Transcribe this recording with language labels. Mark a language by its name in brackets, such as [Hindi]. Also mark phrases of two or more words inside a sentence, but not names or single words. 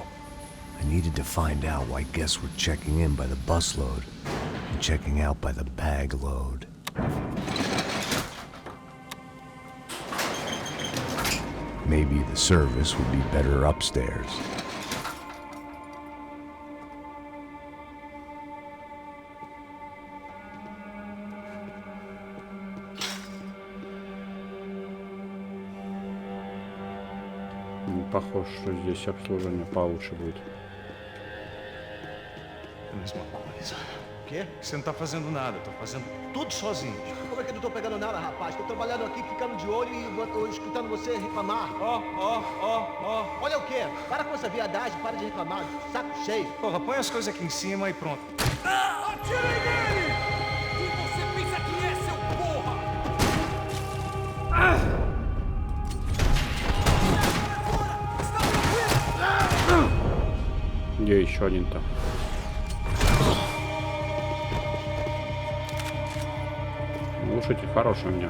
[English] I needed to find out why guests were checking in by the busload and checking out by the bag load. Maybe the service would be better upstairs. [Russian] Похоже, что здесь обслуживание получше будет. [Portuguese] Mesma coisa. O quê? Você não tá fazendo nada, eu tô fazendo tudo sozinho. Como é que eu não tô pegando nada, rapaz? Tô trabalhando aqui, ficando de olho e escutando você reclamar. Ó. Olha o quê? Para com essa viadagem, para de reclamar. Saco cheio. Porra, põe as coisas aqui em cima e pronto. Atirem nele! Quem você pensa que é, seu porra? [Russian] Где еще один-то? Глушитель хороший у меня.